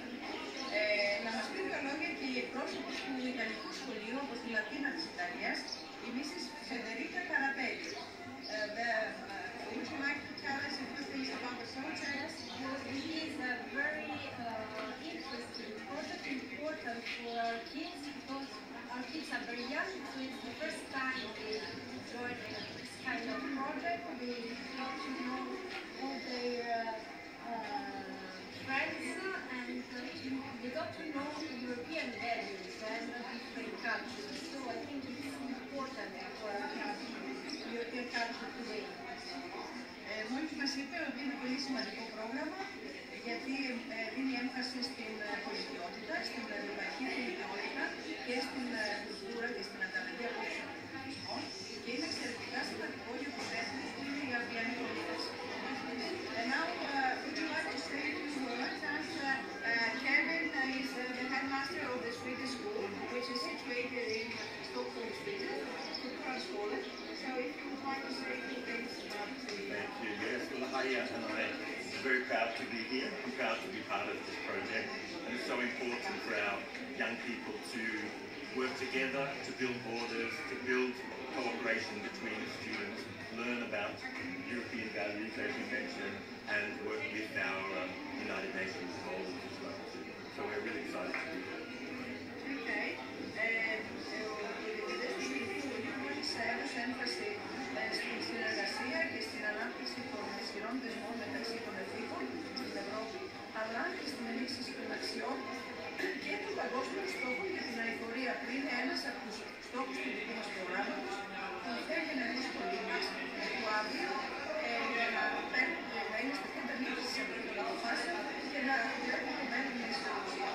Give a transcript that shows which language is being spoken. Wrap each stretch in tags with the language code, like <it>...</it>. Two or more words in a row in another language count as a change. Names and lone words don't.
<el>Να μας πει δύο λόγια και η εκπρόσωπος του Ιταλικού Σχολείου από τη Λατίνα της Ιταλίας, η Mrs. Federica Carapelli.</el> <en>Would you like to tell us a few things about the project? It is a very interesting project, important for our kids because our kids are very young, so it's the first time they join this kind of project. They got to know all their friends and they got to know European values and different cultures. So I think it's important for our European culture today.</en> <el>Μόλις μας είπε ότι είναι πολύ σημαντικό πρόγραμμα γιατί δίνει έμφαση στην πολιτικότητα, στην ευρωπαϊκή πολιτικότητα και στην κουλτούρα και στην ανταλλαγή απόψεων και είναι εξαιρετικά σημαντικό για τους έθνους που είναι οι Αφριανοί πολίτες.</el> <en>And now, would you like to say a few words as Kevin is the headmaster of the Swedish school, which is situated in Stockholm, Sweden, Kulturskolan. So if you would like to say a few things about the... Thank you. Yes, well, Haya and I are very proud to be here. I'm proud to be part of this project. And it's so important for our young people to work together, to build borders, to build cooperation between students, learn about European values, as you mentioned, and work with our United Nations goals as well. So we're really excited to be here. Okay.</en> <el>Έδωσε έμφαση στην συνεργασία και στην ανάπτυξη των ισχυρών δεσμών μεταξύ των εφήβων στην Ευρώπη, αλλά και στην ενίσχυση των αξιών και των παγκόσμιων στόχων για την αειφορία, που είναι ένας από τους στόχους του δικού μας προγράμματος, που θέλει να είναι πολίτες του αύριο να είναι στο κέντρο λήψης των αποφάσεων και να βλέπουν το μέλλον της Ευρώπης.</el>